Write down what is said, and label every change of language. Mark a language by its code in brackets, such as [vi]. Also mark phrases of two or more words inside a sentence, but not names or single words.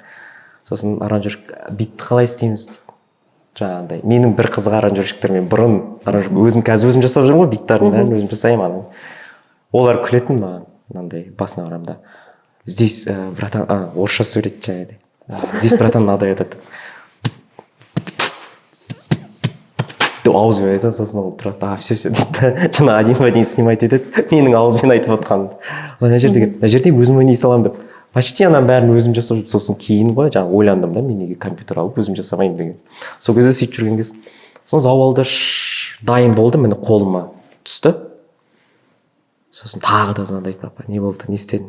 [kk] Сосын аранжировщик битті қалай істейміз дейді. Жаңағындай менің бір қызық аранжировщиктермен бұрын өзім қазір өзім жасап жүрмін ғой, биттардың бәрін өзім жасаймын ана. Олар күлетін маған, мынандай басына барамын да. [ru] Здесь, братан, [kk] орысша сөйлейді жаңағыдай. [ru] Здесь, братан, надо этот. [kk] Ауызбен айтады, сосын ол тұрады, все дейді. Жаңа [ru] один в один снимать [kk] етеді, менің ауызбен айтып отқанымды. Мына жерде өзім ойнай саламын деп. Почти ананың бәрін өзім жасап жүрдім. Сосын кейін ғой, жаңа ойландым да, мен неге компьютер алып өзім жасамайын деген. Сол кезде сөйтіп жүрген кез. Сосын зауалда дайын болды, міне қолыма түсті. Сосын тағы да звондайды, папа, не болды, не істедің?